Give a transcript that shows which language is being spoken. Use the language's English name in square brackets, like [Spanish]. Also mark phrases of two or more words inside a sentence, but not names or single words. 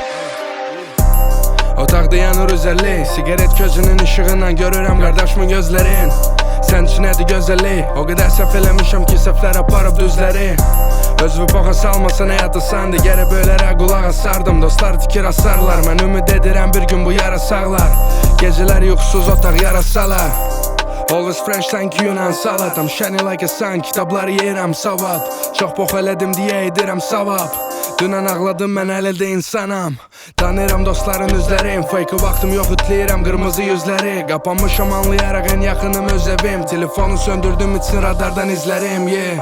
[Azerbaijani] Otaqda yanır üzərlik, sigaret gözünün işığından görürəm qardaşımın gözlərin. Sən üçün nədir gözəllik, o qədər səhv eləmişəm ki səhvlər aparıb düzləri. Özümü boğa salmasan həyatı sandı, gərək böylərə qulaq asardım. Dostlar tikir asarlar, mən ümid edirəm bir gün bu yara sağlar. Gecələr yuxusuz otaq yarasalar. [English] Always fresh [Azerbaijani] sanki Yunan salat, [English] I'm shining like a sun, [Azerbaijani] kitabları yeyirəm savab. Çox box elədim deyə edirəm savab. Dünən ağladım, mən hələ də insanam. Tanıyıram dostların üzlərim, fake vaxtım yox ütləyirəm qırmızı yüzləri. Qapanmışam anlayaraq ən yaxınım öz evim. Telefonu söndürdüm için radardan izlərim, yeah.